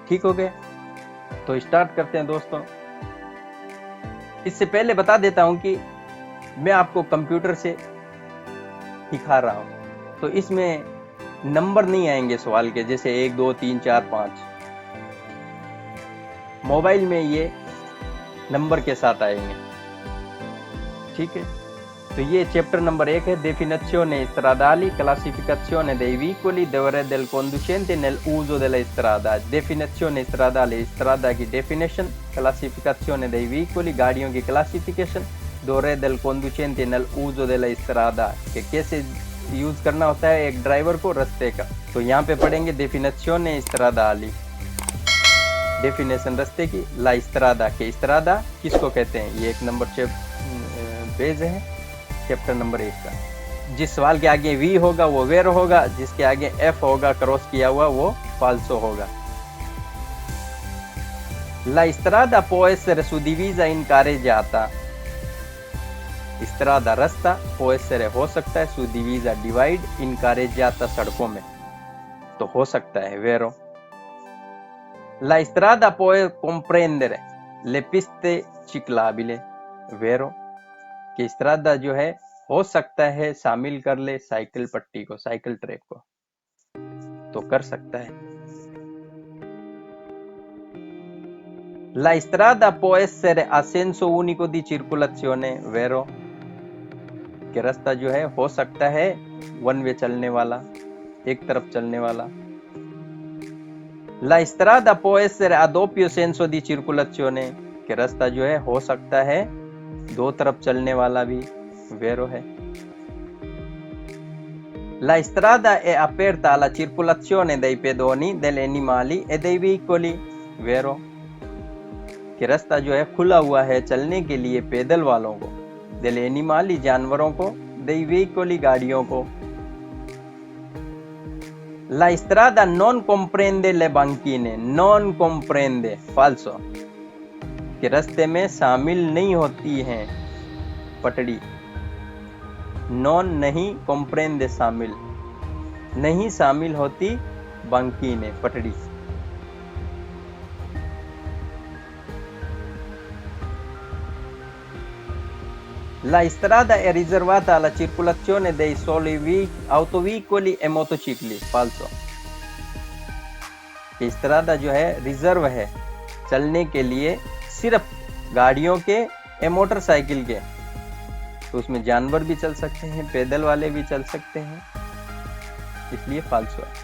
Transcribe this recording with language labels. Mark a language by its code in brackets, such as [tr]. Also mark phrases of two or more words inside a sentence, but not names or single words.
[hi] ठीक हो गया, तो स्टार्ट करते हैं दोस्तों। इससे पहले बता देता हूं कि मैं आपको कंप्यूटर से दिखा रहा हूं, तो इसमें नंबर नहीं आएंगे सवाल के, जैसे 1 2 3 4 5। मोबाइल में ये नंबर के साथ आएंगे। ठीक है, तो ये चैप्टर नंबर 1 है, [it] definizione stradali, classificazione dei veicoli, deore del conducente nel uso della strada। definizione stradale, strada की definition, classificazione dei veicoli, [hi] गाड़ियों की classification, [it] deore del conducente nel uso della strada, [hi] कि कैसे यूज करना होता है एक ड्राइवर को रास्ते का। तो यहाँ पे पढ़ेंगे [it] definizione stradali, [hi] डेफिनेशन रास्ते की, [it] la strada [hi] के स्त्रादा किसको कहते हैं। ये 1 नंबर पेज है चैप्टर नंबर 1 का। जिस सवाल के आगे वी होगा वो वेर होगा, जिसके आगे एफ होगा क्रॉस किया हुआ वो फाल्सो होगा। [it] La strada può essere suddivisa in carreggiata। [hi] स्त्रादा रास्ता, [it] può essere [hi] हो सकता है, suddivisa डिवाइड, [it] in carreggiata [hi] सड़कों में, तो हो सकता है वेरो। [it] La strada può comprendere le piste ciclabili, [hi] वेरो, कि स्त्रादा जो है हो सकता है शामिल कर ले साइकिल पट्टी को, साइकिल ट्रैक को, तो कर सकता है। [it] La strada può essere a senso unico di circolazione, vero, [hi] कि रास्ता जो है हो सकता है 1 वे चलने वाला, एक तरफ चलने वाला। [it] La strada può essere a doppio senso di circolazione, [hi] कि रास्ता जो है हो सकता है 2 तरफ चलने वाला भी, वेरो है। [it] La strada è aperta alla circolazione dei pedoni, degli animali e dei veicoli, [hi] वेरो, कि रास्ता जो है खुला हुआ है चलने के लिए पैदल वालों को, [it] degli animali [hi] जानवरों को, [it] dei veicoli [hi] गाड़ियों को। [it] La strada non comprende le banchine, non comprende, falso, [hi] कि रास्ते में शामिल नहीं होती हैं पटड़ी। नॉन नहीं, comprende शामिल, नहीं शामिल होती बांकीने पटड़ी। [it] La strada è riservata alla circolazione dei soli autoveicoli e motocicli, falso, [hi] कि स्त्रादा जो है रिजर्व है चलने के लिए सिर्फ गाड़ियों के या मोटरसाइकिल के, तो उसमें जानवर भी चल सकते हैं, पैदल वाले भी चल सकते हैं। इसलिए फाल्सो है।